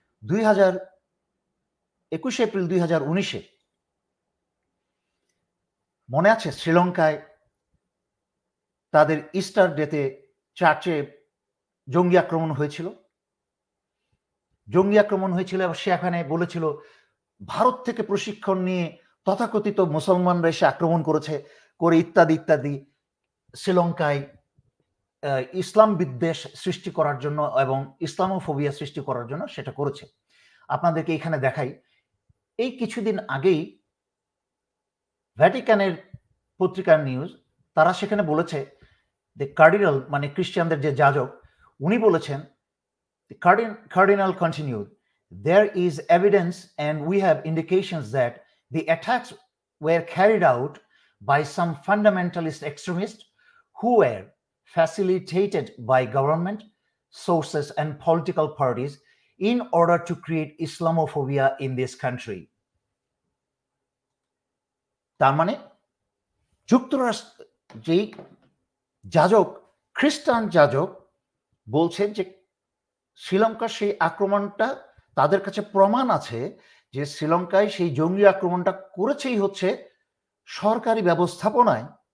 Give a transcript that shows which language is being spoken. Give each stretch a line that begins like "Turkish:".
Bangla: 21 April 2019-এ মনে আছে শ্রীলঙ্কায় তাদের ইস্টার ডেতে চার্চে জঙ্গি আক্রমণ হয়েছিল এবং সেখানে বলেছিল ভারত থেকে প্রশিক্ষণ নিয়ে তথাকথিত মুসলমানরা এসে আক্রমণ করেছে করে ইত্যাদি ইত্যাদি শ্রীলঙ্কায় ইসলাম বিদ্বেষ সৃষ্টি করার জন্য এবং ইসলামোফোবিয়া সৃষ্টি করার জন্য সেটা করেছে। আপনাদেরকে এখানে দেখাই, এই কিছুদিন আগেই ভ্যাটিকানের পত্রিকার নিউজ, তারা সেখানে বলেছে যে কার্ডিনাল মানে খ্রিস্টানদের যে যাজক উনি বলেছেন,
English: Cardinal continued, there is evidence and we have indications that the attacks were carried out by some fundamentalist extremists who were facilitated by government sources and political parties in order to create Islamophobia in this country.
Bangla: তার মানে যুক্তরাষ্ট্র যেই যাজক, খ্রিস্টান যাজক বলছেন যে শ্রীলঙ্কার সেই আক্রমণটা, তাদের কাছে প্রমাণ আছে যে শ্রীলঙ্কায় সেই জঙ্গি আক্রমণটা করেছেই হচ্ছে সরকারি ব্যবস্থাপনায়